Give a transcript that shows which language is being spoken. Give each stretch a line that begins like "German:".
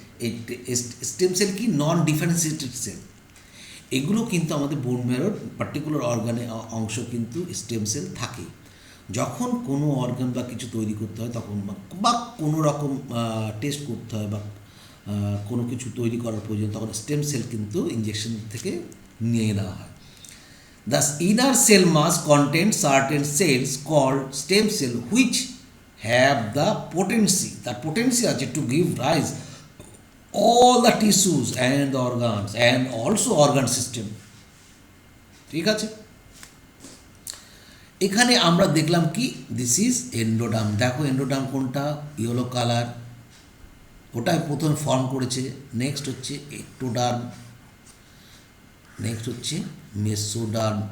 Bangla: এই stem cell কি নন differentiated sell, এগুলো কিন্তু আমাদের বোন ম্যারোর পার্টিকুলার অর্গানে অংশ কিন্তু স্টেম সেল থাকে। যখন কোনো অর্গান বা কিছু তৈরি করতে হয় তখন বা কোনো রকম টেস্ট করতে হয় বা কোনো কিছু তৈরি করার প্রয়োজন, তখন স্টেম সেল কিন্তু ইঞ্জেকশন থেকে নিয়ে নেওয়া হয়।
English: The inner cell mass contains certain cells called stem cell which have the potency
Bangla: আছে
English: to give rise all the tissues and the organs and also organ system.
Bangla: ঠিক আছে, এখানে আমরা দেখলাম কি
English: This is endoderm.
Bangla: দেখো এন্ডোডার্ম কোনটা, yellow colour, ওটাই প্রথম ফর্ম করেছে। নেক্সট হচ্ছে একটোডার্ম, নেক্সট হচ্ছে মেসোডার্ম।